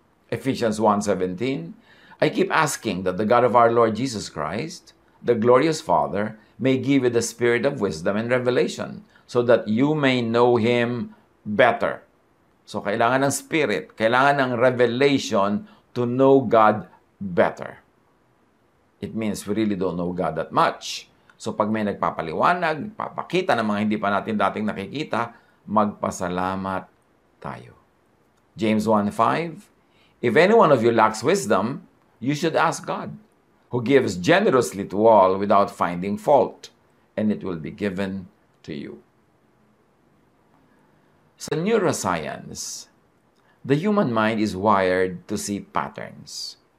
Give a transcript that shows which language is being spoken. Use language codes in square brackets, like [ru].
[en] Ephesians 1:17, I keep asking that the God of our Lord Jesus Christ, the glorious Father, may give you the spirit of wisdom and revelation so that you may know Him better. So, [tl] kailangan ng [en] spirit, kailangan ng revelation to know God better. It means we really don't know God that much. [tl] So, pag may nagpapaliwanag, papakita ng mga hindi pa natin dating nakikita, magpasalamat tayo. [en] James 1:5, if any one of you lacks wisdom, you should ask God, who gives generously to all without finding fault, and it will be given to you. Sa neuroscience, the human mind is wired to see patterns.